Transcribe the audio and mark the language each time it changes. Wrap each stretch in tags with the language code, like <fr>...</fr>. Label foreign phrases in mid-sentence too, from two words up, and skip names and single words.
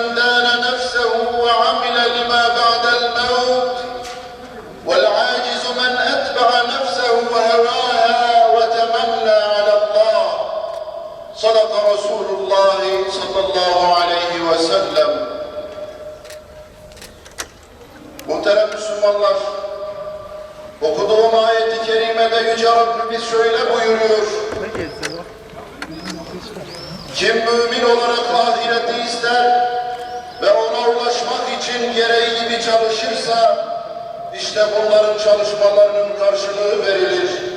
<ar>دان نفسه وعمل لما بعد الموت والعاجز من أتبع نفسه وهواها وتمنى على الله صدق رسول الله صلى الله عليه وسلم</ar> <tr>Muhterem Müslümanlar, okuduğum ayet-i kerimede Yüce Rabbimiz şöyle buyuruyor. Kim mümin olarak ahireti ister ve ona ulaşmak için gereği gibi çalışırsa, işte bunların çalışmalarının karşılığı verilir.</tr>